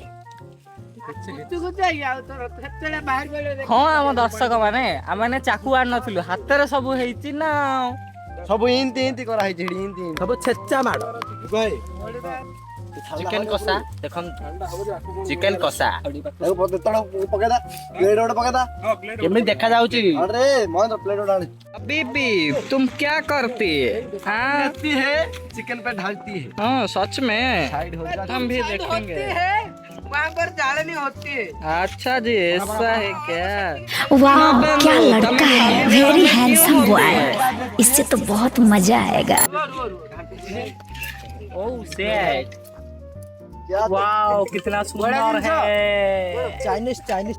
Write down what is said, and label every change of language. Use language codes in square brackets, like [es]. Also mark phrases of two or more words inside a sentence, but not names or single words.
[or] ହଁ ଆମ ଦର୍ଶକ ମାନେ ଆମେ ଚାକୁ ଆଣି ନଥିଲୁ, ହାତରେ ସବୁ ହେଇଛି ନା। ସବୁ ଇନ୍ତି କରାହେଇଛି ସବୁ ଛେଚା ମାଡ଼। ଚିକେନ କଷା ଦେଖନ୍ତୁ, ଚିକେନ କଷା କେମିତି ଦେଖା ଯାଉଛି। [hi] बीबी तुम क्या करती है? हाँ चिकन पे ढालती है। हाँ सच में हम भी देखेंगे। वहाँ पर जालनी होती है। अच्छा जी ऐसा है क्या? वाह क्या लड़का है, [en] very handsome boy. [hi] इससे तो बहुत मजा आएगा। ओह सेट वाओ कितना सुंदर है। चाइनीज